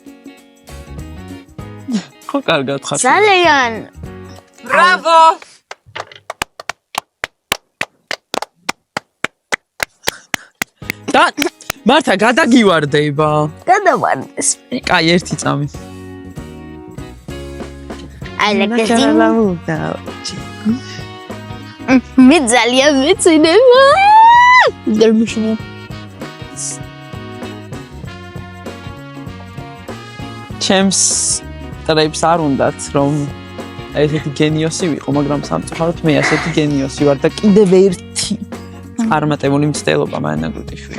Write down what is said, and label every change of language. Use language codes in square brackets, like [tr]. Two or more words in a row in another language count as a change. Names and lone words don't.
[ka] ხო კარგად ხარ. ძალიან. ბრავო. და მართა გადაგივარდება. გადავარდეს. კაი, ერთი წამი. [en] I like this thing. [ka] მე ძალიან მეცინება. დერმიშინო. ჩემს ტრეიპს არ უნდათ, რომ ესეთი გენიოსი ვიყო, მაგრამ სამწუხაროდ მე ასეთი გენიოსი ვარ და კიდევ ერთი წარმატებული მცდელობა მანაგრუტიშვილი.